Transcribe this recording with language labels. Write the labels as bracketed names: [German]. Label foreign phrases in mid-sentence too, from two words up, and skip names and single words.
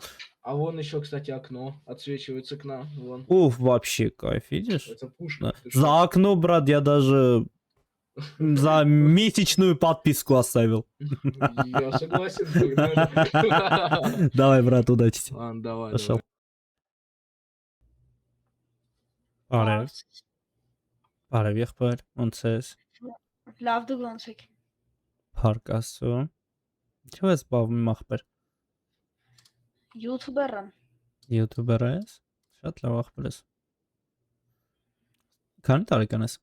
[Russian] А вон еще, кстати, окно. Отсвечивается окна. Вон. Уф, вообще кайф, видишь? Это пушка. За окно, брат, я даже за месячную подписку оставил. Я согласен. Давай, брат, удачи тебе. Ладно, давай. Пошел. [Armenian] Բարև։ Բարև եղբայր, ոնց ես։ Լավ դու ոնց եք։ Փառք Աստծո։ Ինչո՞վ ես զբաղվում ախպեր։ YouTuber եմ։ YouTuber ես։ Շատ լավ ախպեր ես։ Քանի տարեկան ես։